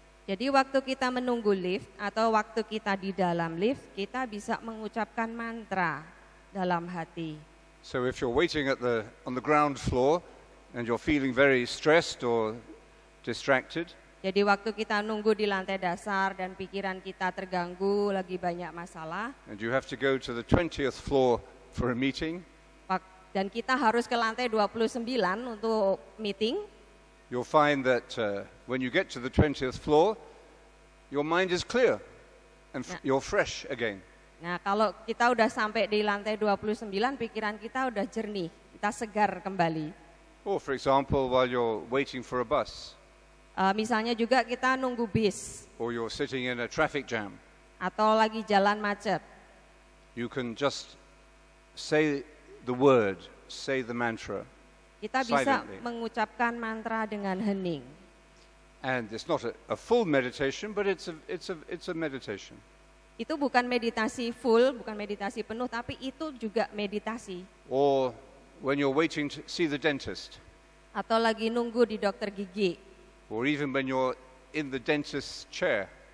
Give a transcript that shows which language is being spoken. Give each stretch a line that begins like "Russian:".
Indonesian: Jadi waktu kita menunggu lift atau waktu kita di dalam lift, kita bisa mengucapkan mantra dalam hati.
English: So if you're waiting on the ground floor and you're feeling very stressed or distracted,
Indonesian: jadi waktu kita nunggu di lantai dasar dan pikiran kita terganggu, lagi banyak masalah,
English: and you have to go to the 20th floor for a meeting,
Indonesian: dan kita harus ke lantai 29 untuk meeting,
English: you'll find that when you get to the 20th floor, your mind is clear and you're fresh again.
Indonesian: Nah, kalau kita udah sampai di lantai 29, pikiran kita udah jernih, kita segar kembali.
English: Or for example, while you're waiting for a bus.
Indonesian: Misalnya juga kita nunggu bis.
English: Or you're sitting in a traffic jam.
Indonesian: Atau lagi jalan macet.
English: You can just say the word, say the mantra.
Indonesian: Kita bisa
English: silently.
Indonesian: mengucapkan mantra dengan hening.
English: And it's not a full meditation, but it's a meditation.
Indonesian: Itu bukan meditasi full, bukan meditasi penuh, tapi itu juga meditasi.
English: Or when you're waiting to see the dentist.
Indonesian: Atau lagi nunggu di dokter gigi.
English: Or even when you're in the dentist's chair.